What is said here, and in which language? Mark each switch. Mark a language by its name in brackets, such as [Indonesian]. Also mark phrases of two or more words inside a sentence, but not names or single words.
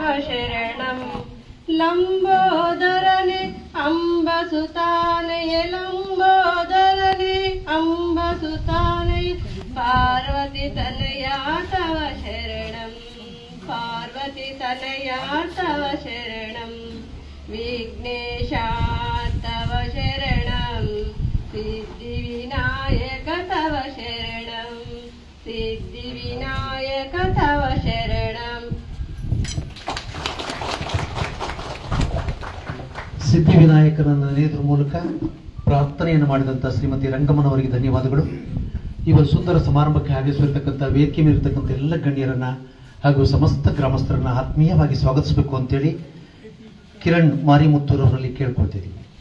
[Sanskrit] ಶರಣಂ ಲಂಬೋದರನೆ ಅಂಬಸುತಾನಯ ಲಂಬೋದರನೆ ಅಂಬಸುತಾನಯ ಪಾರ್ವತಿ ತನಯ ತವ ಶರಣಂ ಪಾರ್ವತಿ ತನಯ ತವ ಶರಣಂ ವಿಘ್ನೇಶ ತವ ಶರಣಂ ಸಿದ್ಧಿವಿನಾಯಕ ತವ ಶರಣಂ ಸಿದ್ಧಿವಿನಾಯಕ ತವ ಶರಣಂ. [Kannada] ಸಿದ್ಧಿವಿನಾಯಕರನ್ನು ನೆನೆಯುವುದರ ಮೂಲಕ ಪ್ರಾರ್ಥನೆಯನ್ನು ಮಾಡಿದಂಥ ಶ್ರೀಮತಿ ರಂಗಮ್ಮನವರಿಗೆ ಧನ್ಯವಾದಗಳು. ಇವರ ಸುಂದರ ಸಮಾರಂಭಕ್ಕೆ ಆಗಮಿಸಿರ್ತಕ್ಕಂಥ ವೇದಿಕೆ ಮೇಲಿರ್ತಕ್ಕಂಥ ಎಲ್ಲ ಗಣ್ಯರನ್ನ ಹಾಗೂ ಸಮಸ್ತ ಗ್ರಾಮಸ್ಥರನ್ನ ಆತ್ಮೀಯವಾಗಿ ಸ್ವಾಗತಿಸಬೇಕು ಅಂತೇಳಿ ಕಿರಣ್ ಮಾರಿಮುತ್ತೂರವರಲ್ಲಿ ಕೇಳ್ಕೊಳ್ತಿದ್ದೀವಿ.